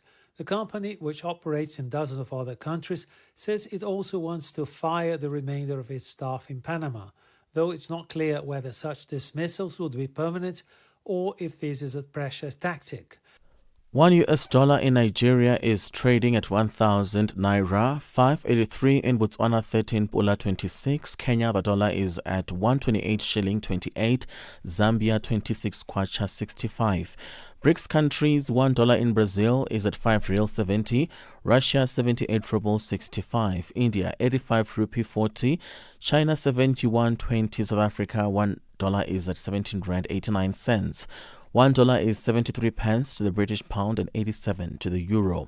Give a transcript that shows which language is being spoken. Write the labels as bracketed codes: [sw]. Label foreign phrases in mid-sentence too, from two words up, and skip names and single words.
[en] The company, which operates in dozens of other countries, says it also wants to fire the remainder of its staff in Panama, though it's not clear whether such dismissals would be permanent or if this is a pressure tactic. $1 in Nigeria is trading at 1,000 naira, 583 in Botswana, 13 pula 26. Kenya, the dollar is at 128 shilling 28. Zambia, 26 kwacha 65. BRICS countries, $1 in Brazil is at 5 real 70. Russia, 78 ruble 65. India, 85 rupee 40. China, 71 20. South Africa, $1 is at 17 rand 89 cents. $1 is 73 pence to the British pound and 87 to the euro.